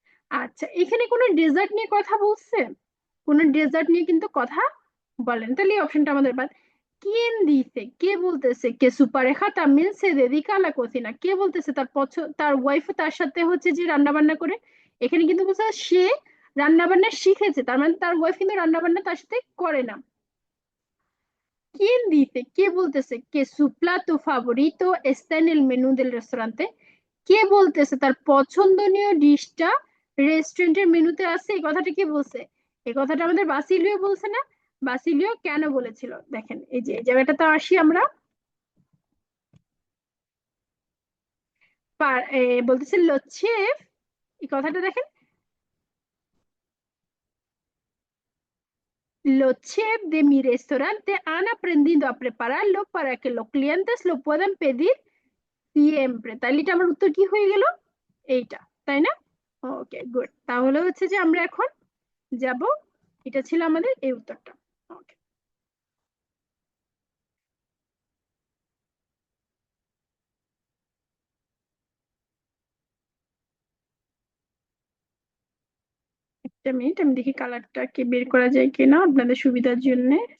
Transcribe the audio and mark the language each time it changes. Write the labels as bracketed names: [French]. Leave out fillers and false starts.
[Bangla] আচ্ছা, এখানে কোনো ডেজার্ট নিয়ে কথা বলছে? কোনো ডেজার্ট নিয়ে কিন্তু কথা বলেন, তাহলে এই অপশনটা আমাদের বাদ। [Spanish] quién dice, [Bangla] কে বলতেছে [Spanish] que su pareja también se dedica a la cocina, [Bangla] কে বলতেছে তার তার ওয়াইফ তার সাথে হচ্ছে যে রান্না বান্না করে? এখানে কিন্তু বলছে সে রান্না বান্না শিখেছে, তার মানে তার ওয়াইফ কিন্তু রান্না বান্না তার সাথে করে না। [Spanish] ¿Quién dice, [Bangla] কে বলতেছে [Spanish] que su plato favorito está en el menú del restaurante? [Bangla] কে বলতেছে তার পছন্দনীয় ডিশটা রেস্টুরেন্টের মেনুতে আছে? এই কথাটা কি বলছে? এই কথাটা আমাদের বাসিলিও বলছে না? বাসিলিও কেন বলেছিল দেখেন, এই যে এই জায়গাটাতে আসি আমরা। বলতেছে লচ্ছেফ, এই কথাটা দেখেন, [Spanish] los chefs de mi restaurante han aprendido a prepararlo para que los clientes lo puedan pedir siempre। [Bangla] তাইলে এটা আমার উত্তর কি হয়ে গেল? এইটা, তাই না? ওকে, গুড। তাহলে হচ্ছে যে আমরা এখন যাব, এটা ছিল আমাদের এই উত্তরটা। ওকে, একটা মিনিট, আমি দেখি কালারটা কি বের করা যায় কিনা আপনাদের সুবিধার জন্য।